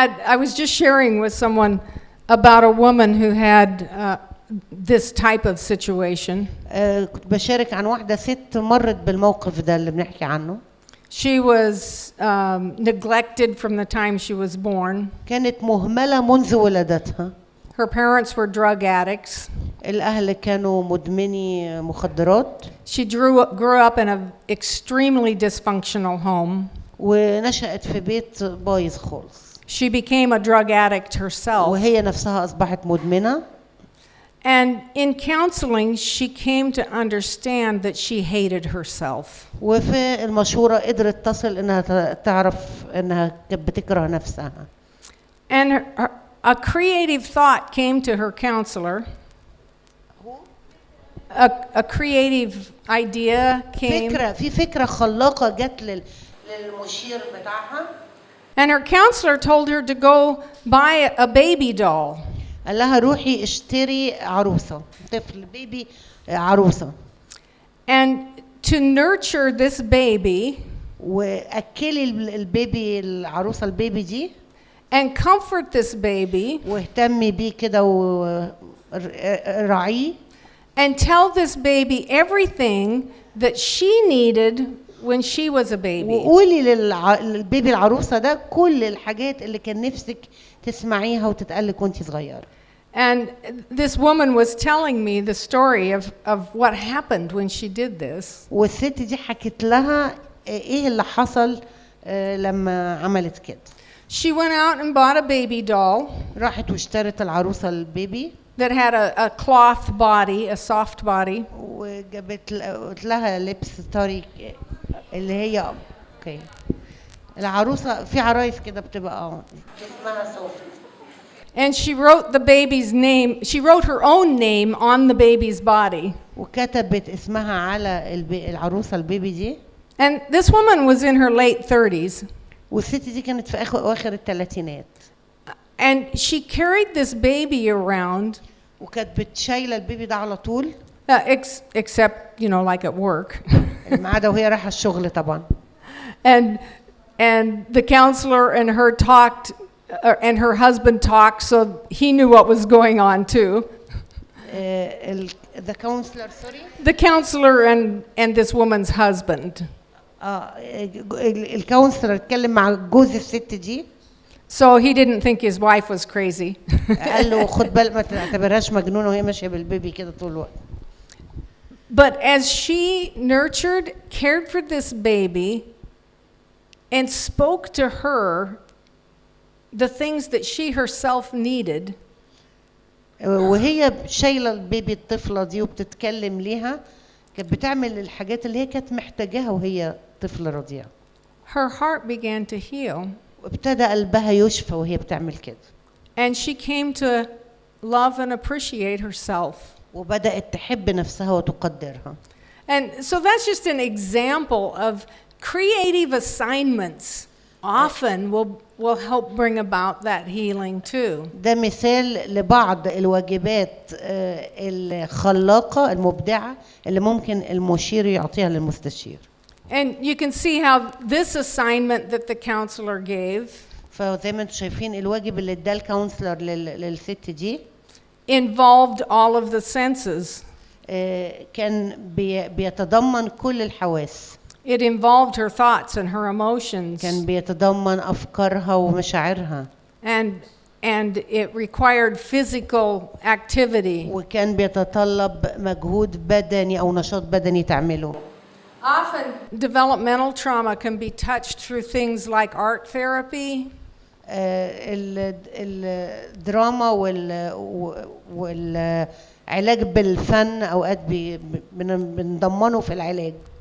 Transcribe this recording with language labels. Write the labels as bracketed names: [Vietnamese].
[English] I was just sharing with someone about a woman who had this type of situation. [Arabic] كنت بشارك عن واحدة ست مرت بالموقف ده اللي بنحكي عنه. [English] She was neglected from the time she was born. [Arabic] كانت مهملة منذ ولادتها. [English] Her parents were drug addicts. [Arabic] الأهل كانوا مدمني مخدرات. [English] She grew up in an extremely dysfunctional home. [Arabic] ونشأت في بيت بايظ خالص. [English] She became a drug addict herself. [Arabic] وهي نفسها أصبحت مدمنة. [English] And in counseling, she came to understand that she hated herself. [Arabic] وفي المشورة قدرت تصل إنها تعرف إنها كانت بتكره نفسها. [English] And a creative thought came to her counselor. A creative idea came. [Arabic] في فكرة خلاقة جت للمشير بتاعها. [English] And her counselor told her to go buy a baby doll. [Arabic] قال لها روحي اشتري عروسة، طفل بيبي عروسة. [English] And to nurture this baby. [Arabic] وأكلي البيبي العروسة البيبي دي. [English] and comfort this baby [Arabic] واهتمي بيه كده وراعيه [English] and tell this baby everything that she needed when she was a baby. [Arabic] وقولي للبيبي العروسة ده كل الحاجات اللي كان نفسك تسمعيها وتتقالك وانتي صغيرة. [English] And this woman was telling me the story of what happened when she did this. [Arabic] والست دي حكت لها ايه اللي حصل لما عملت كده. [English] She went out and bought a baby doll [Arabic] راحت واشترت العروسة البيبي [English] that had a cloth body, a soft body. [Arabic] وجابت لها لبس طري اللي هي اوكي. العروسة في عرايس كده بتبقى اسمها صوفي. [English] And she wrote the baby's name. She wrote her own name on the baby's body. [Arabic] وكتبت اسمها على العروسة البيبي دي. [English] And this woman was in her late 30s. [Arabic] والست دي كانت في اواخر الثلاثينات. [English] And she carried this baby around. [Arabic] وكانت بتشايله البيبي ده على طول. [English] Except, you know, like at work. [Arabic] ما عدا وهي رايحه الشغل طبعا. [English] And the counselor and her talked, and her husband talked, so he knew what was going on too. The counselor, sorry. The counselor and this woman's husband. [Arabic] الكونسلر اتكلم مع جوز الست دي. [English] So he didn't think his wife was crazy. [Arabic] قال له خد بالك ما تعتبرهاش مجنونه وهي ماشيه بالبيبي كده طول الوقت. [English] But as she nurtured, cared for this baby, and spoke to her the things that she herself needed. [Arabic] وهي شايله البيبي الطفله دي وبتتكلم ليها كانت بتعمل الحاجات اللي هي كانت محتاجاها وهي طفله رضيعه. [English] Her heart began to heal. [Arabic] وابتدى قلبها يشفى وهي بتعمل كده. [English] And she came to love and appreciate herself. [Arabic] وبدأت تحب نفسها وتقدرها. [English] And so that's just an example of creative assignments often will help bring about that healing too. [Arabic] ده مثال لبعض الواجبات الخلاقة المبدعة اللي ممكن المشير يعطيها للمستشير. [English] And you can see how this assignment that the counselor gave [Arabic] فزي ما انتم شايفين الواجب اللي اداه الكونسلر للست دي [English] involved all of the senses. [Arabic] كان بيتضمن كل الحواس. [English] It involved her thoughts and her emotions. [Arabic] كان بيتضمن أفكارها ومشاعرها. [English] And it required physical activity. [Arabic] وكان بيتطلب مجهود بدني أو نشاط بدني تعمله. [English] Often developmental trauma can be touched through things like art therapy. [Arabic] الدراما والعلاج بالفن أوقات بنضمنه في العلاج.